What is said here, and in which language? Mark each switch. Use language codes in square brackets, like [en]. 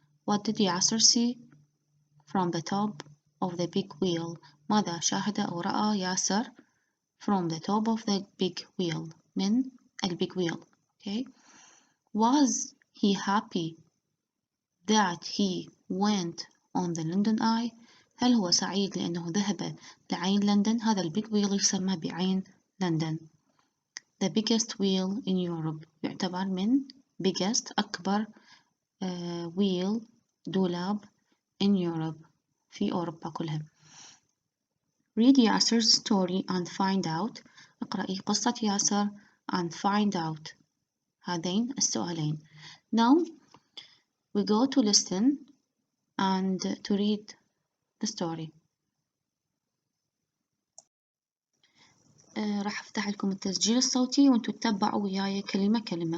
[en] What did Yasser see from the top of the big wheel? [ar] ماذا شاهد أو رأى ياسر [en] from the top of the big wheel? من big wheel. Okay. Was he happy that he went on the London Eye? [ar] هل هو سعيد لأنه ذهب لعين لندن؟ هذا البيج wheel يسمى بعين لندن. [en] The biggest wheel in Europe [ar] يعتبر من [en] biggest أكبر wheel دولاب in Europe [ar] في أوروبا كلها. [en] Read Yasser's story and find out. [ar] اقرأي قصة ياسر [en] and find out. [ar] هذين السؤالين. [en] Now we go to listen and to read the story. [ar] راح أفتح لكم التسجيل الصوتي وانتوا تتبعوا وياي كلمة كلمة.